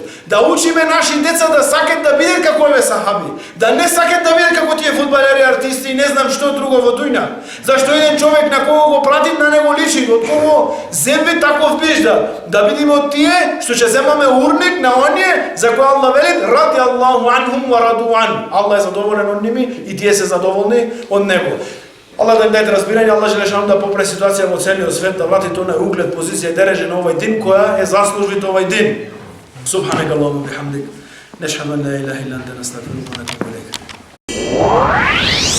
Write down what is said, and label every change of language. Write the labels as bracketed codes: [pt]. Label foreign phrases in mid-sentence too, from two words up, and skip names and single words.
[mk] Да учиме наши деца да сакат да бидат како овие сахаби. Да не сакат да бидат како тие фудбалери, артисти и не знам што друго во дуња. Зашто еден човек на кого го пратит на него личи, од кого земе таков бижда. Да бидиме од тие што ќе земаме урник на оние за кои Аллах вели: [ar] "رضي الله عنهم ورضوا عنه." [mk] Аллах е задоволен од ними и тие се задоволни од него. Аллах да им даде разбирање, [ar] الله جل شأنه [mk] да попре ситуација во целиот свет, да врати тој на углед, позиција и дереже на овој дин која е заслужит овој дин. [ar] سبحانك اللهم وبحمدك نشهد أن لا إله إلا أنت نستغفرك ونتوب إليك.